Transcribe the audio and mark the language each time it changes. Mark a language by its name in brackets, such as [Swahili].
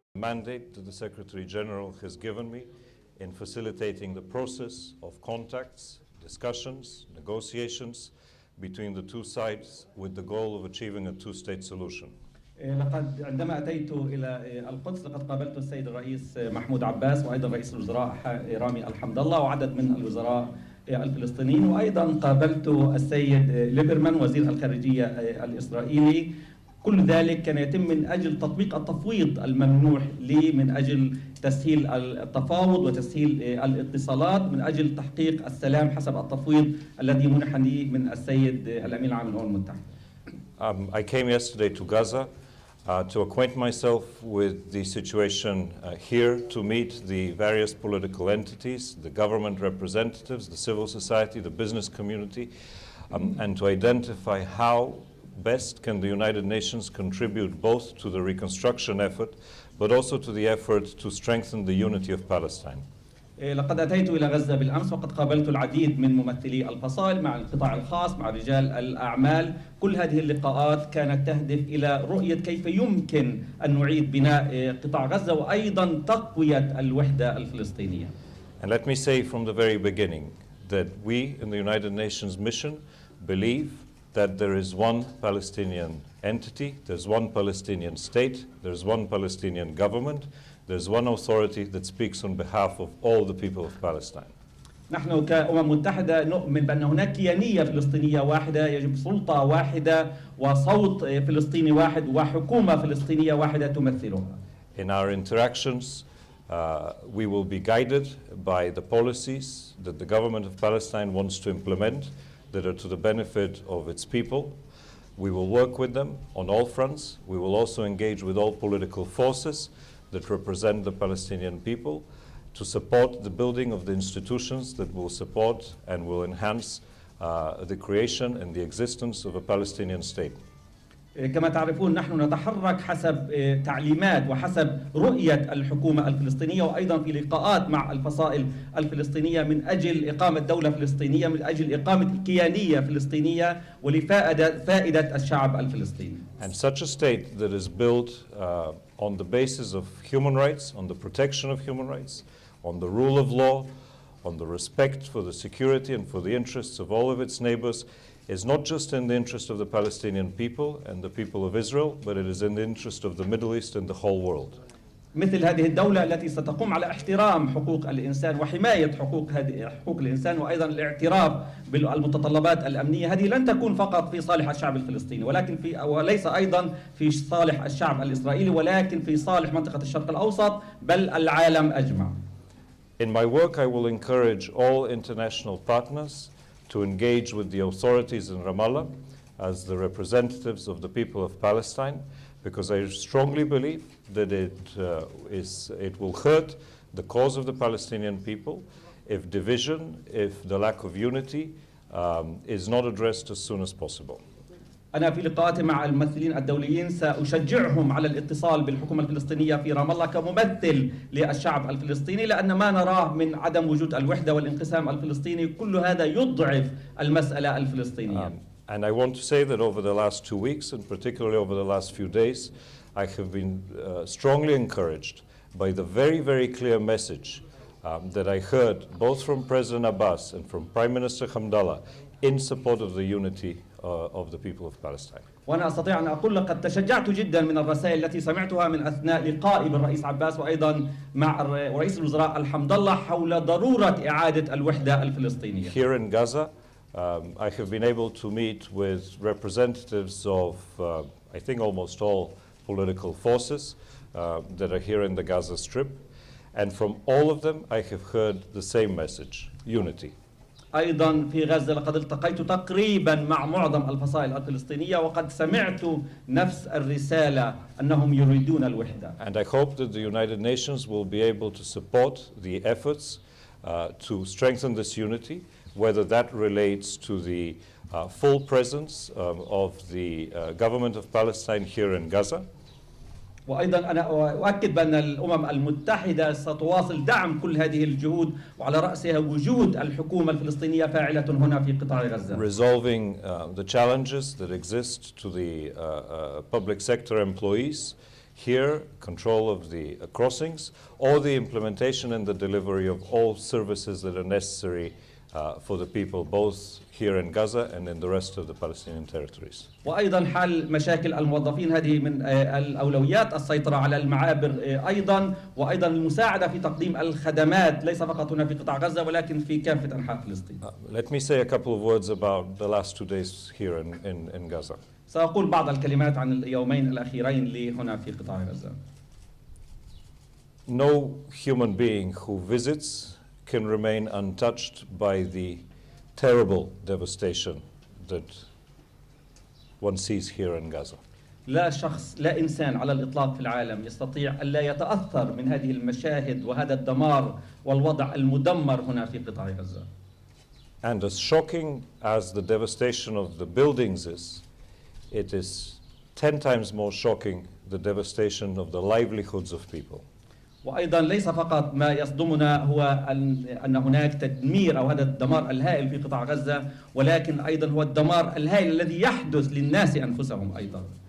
[English] mandate that the Secretary General has given me in facilitating the process of contacts, discussions, negotiations between the two sides with the goal of achieving a two-state solution. [Arabic] لقد عندما أتيت إلى القدس لقد قابلت السيد الرئيس محمود عباس وأيضا رئيس الوزراء رامي الحمد الله وعدد من الوزراء الفلسطينيين، وأيضا قابلت السيد ليبرمان وزير الخارجية الإسرائيلي. كل ذلك كان يتم من أجل تطبيق التفويض الممنوح لي، من أجل تسهيل التفاوض وتسهيل الاتصالات، من أجل تحقيق السلام حسب التفويض الذي منح لي من السيد الأمين العام للأمم المتحدة. [English] I came yesterday to Gaza to acquaint myself with the situation here, to meet the various political entities, the government representatives, the civil society, the business community, and to identify how best can the United Nations contribute both to the reconstruction effort, but also to the effort to strengthen the unity of Palestine. [Arabic] لقد أتيت إلى غزة بالأمس وقد قابلت العديد من ممثلي الفصائل مع القطاع الخاص مع رجال الأعمال. كل هذه اللقاءات كانت تهدف إلى رؤية كيف يمكن أن نعيد بناء قطاع غزة وأيضا تقوية الوحدة الفلسطينية. [English] And let me say from the very beginning that we in the United Nations mission believe that there is one Palestinian entity, there's one Palestinian state, there's one Palestinian government, there's one authority that speaks on behalf of all the people of Palestine. [Arabic] نحن كأمم متحدة نؤمن بأن هناك كيانية فلسطينية واحدة، يجب سلطة واحدة وصوت فلسطيني واحد وحكومة فلسطينية واحدة تمثلها. [English] In our interactions, we will be guided by the policies that the government of Palestine wants to implement that are to the benefit of its people. We will work with them on all fronts. We will also engage with all political forces that represent the Palestinian people to support the building of the institutions that will support and will enhance the creation and the existence of a Palestinian state. [Arabic] كما تعرفون نحن نتحرك حسب تعليمات وحسب رؤية الحكومة الفلسطينية، وأيضا في لقاءات مع الفصائل الفلسطينية من أجل إقامة دولة فلسطينية، من أجل إقامة كيانية فلسطينية ولفائدة الشعب الفلسطيني. [English] And such a state that is built on the basis of human rights, on the protection of human rights, on the rule of law, on the respect for the security and for the interests of all of its neighbors, is not just in the interest of the Palestinian people and the people of Israel, but it is in the interest of the Middle East and the whole world. [Arabic] مثل هذه الدولة التي ستقوم على احترام حقوق الإنسان وحماية حقوق الإنسان وأيضا الاعتراف بالمتطلبات الأمنية، هذه لن تكون فقط في صالح الشعب الفلسطيني وليس أيضا في صالح الشعب الإسرائيلي، ولكن في صالح منطقة الشرق الأوسط بل العالم أجمع. [English] In my work, I will encourage all international partners to engage with the authorities in Ramallah as the representatives of the people of Palestine, because I strongly believe that it will hurt the cause of the Palestinian people if division, if the lack of unity is not addressed as soon as possible. [Arabic] أنا في لقاءاتي مع الممثلين الدوليين سأشجعهم على الاتصال بالحكومة الفلسطينية في رام الله كممثل للشعب الفلسطيني، لأن ما نراه من عدم وجود الوحدة والانقسام الفلسطيني كل هذا يضعف المسألة الفلسطينية. [English] And I want to say that over the last 2 weeks, and particularly over the last few days, I have been strongly encouraged by the very, very clear message that I heard both from President Abbas and from Prime Minister Hamdallah in support of the unity of the people of Palestine. [Arabic] وأنا أستطيع أن أقول لقد تشجعت جدا من الرسائل التي سمعتها من أثناء لقائي بالرئيس عباس وأيضا مع رئيس الوزراء الحمد الله حول ضرورة إعادة الوحدة الفلسطينية. [English] Here in Gaza, I have been able to meet with representatives of, I think, almost all political forces that are here in the Gaza Strip, and from all of them I have heard the same message: unity. [Arabic] أيضا في غزة لقد التقيت تقريبا مع معظم الفصائل الفلسطينية وقد سمعت نفس الرسالة أنهم يريدون الوحدة. [English] And I hope that the United Nations will be able to support the efforts to strengthen this unity, whether that relates to the full presence of the government of Palestine here in Gaza. [Arabic] وأيضا أنا أؤكد بأن الأمم المتحدة ستواصل دعم كل هذه الجهود وعلى رأسها وجود الحكومة الفلسطينية فاعلة هنا في قطاع غزة. [English] Resolving the challenges that exist to the public sector employees here, control of the crossings, or the implementation and the delivery of all services that are necessary for the people, both here in Gaza and in the rest of the Palestinian territories. [Arabic] وأيضا حل مشاكل الموظفين، هذه من الأولويات، السيطرة على المعابر أيضا، وأيضا المساعدة في تقديم الخدمات ليس فقط هنا في قطاع غزة ولكن في كافة أنحاء فلسطين. [English] Let me say a couple of words about the last 2 days here in Gaza. [Arabic] سأقول بعض الكلمات عن اليومين الأخيرين لي هنا في قطاع غزة. [English] No human being who visits can remain untouched by the terrible devastation that one sees here in Gaza. [Arabic] لا شخص، لا إنسان على الإطلاق في العالم يستطيع ألا يتأثر من هذه المشاهد وهذا الدمار والوضع المدمر هنا في قطاع غزة. [English] And as shocking as the devastation of the buildings is, it is 10 times more shocking the devastation of the livelihoods of people. [Arabic] وأيضا ليس فقط ما يصدمنا هو أن هناك تدمير أو هذا الدمار الهائل في قطاع غزة، ولكن أيضا هو الدمار الهائل الذي يحدث للناس أنفسهم أيضا.